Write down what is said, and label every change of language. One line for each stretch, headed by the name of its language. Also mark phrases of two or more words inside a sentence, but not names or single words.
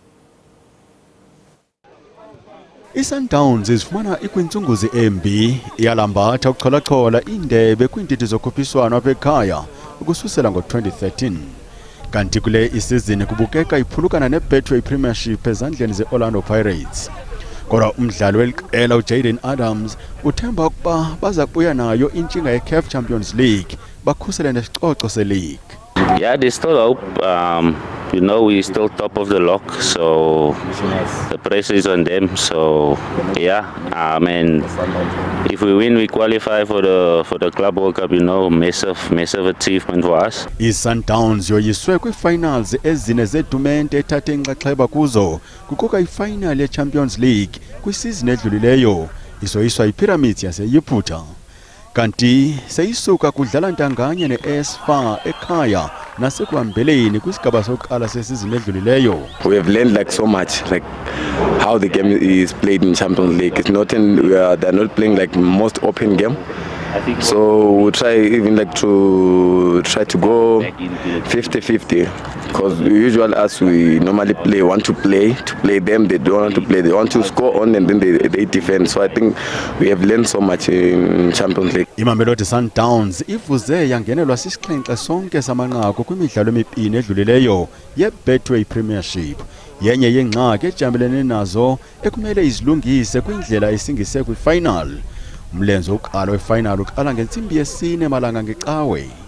Xhosa: iSundowns izifumana ikwintsunguzini embi iyalambatha ukucholachola indebe kwindidi zokhuphiswano apha ekhaya ukususela ngo-2013 kanti kule isizini kubukeka iphulukana neBetway Premiership ezandleni zeOrlando Pirates. Kodwa umdlali weliqela uJayden Adams uthemba ukuba baza kubuya nayo intshinga yeCAF Champions League bakhusele nesicoco seleague.
English: Yeah, there's still hope. You know, we're still top of the lock, so the pressure is on them. So yeah, and if we win, we qualify for the Club World Cup. You know, massive achievement for us.
Xhosa: iSundowns yoyiswe kwifinals ezine zetumente ethathe inxaxheba kuzo kuquka ifinal yeChampions League kwisizini edlulileyo isoyiswa iPyramids yaseYiputa. Kanti seyisuka kudlala ntanganye neAS FAR ekhaya nasekuhambeleni kwisigaba sokuqala sesizini edlulileyo.
English: We have learned like so much, like how the game is played in Champions League. It's not they're not playing like most open game. So we try even like to go 50-50 because usually as we normally want to play them, they don't want to play, they want to score on and then they defend. So I think we have learned so much in Champions League.
Xhosa: iMamelodi Sundowns ivuze yangenelwa sisixhenxe sonke samanqaku kwimidlalo emibini edlulileyo yeBetway Premiership. Yenye yengxaki ejamelene nazo ekumele izilungise kwindlela esingise kwifinal. Umlenze wokuqala wefinal uqala ngentsimbi yesine malanga ngecawe.